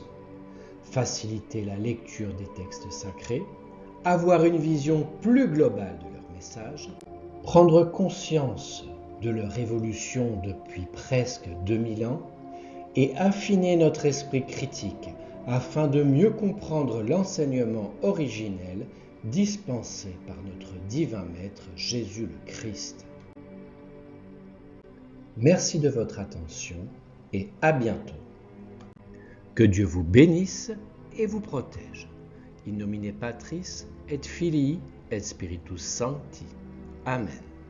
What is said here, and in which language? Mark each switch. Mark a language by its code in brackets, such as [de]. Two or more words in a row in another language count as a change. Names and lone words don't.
[fr] Faciliter la lecture des textes sacrés, avoir une vision plus globale de leur message, prendre conscience de leur évolution depuis presque 2000 ans et affiner notre esprit critique afin de mieux comprendre l'enseignement originel dispensé par notre divin Maître Jésus le Christ. Merci de votre attention et à bientôt. Que Dieu vous bénisse et vous protège. [la] In nomine Patris et Filii et Spiritus Sancti. Amen.